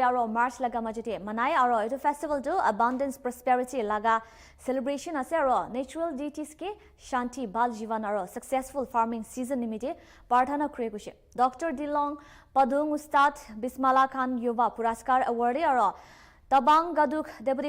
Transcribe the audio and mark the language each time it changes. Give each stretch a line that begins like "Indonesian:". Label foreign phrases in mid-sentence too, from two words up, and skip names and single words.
Naga Pidgin: aro March laga majete manai aro etu festival jo
English: abundance prosperity
Naga Pidgin: laga celebration ase aro
English: natural deities
Naga Pidgin: ke shanti bal jivan aro
English: successful farming
Naga Pidgin: season nimite parthana kure kuise Dr Dilong Padung Ustad Bismala Khan Yuva Puraskar award aro Tabang Gaduk Deputy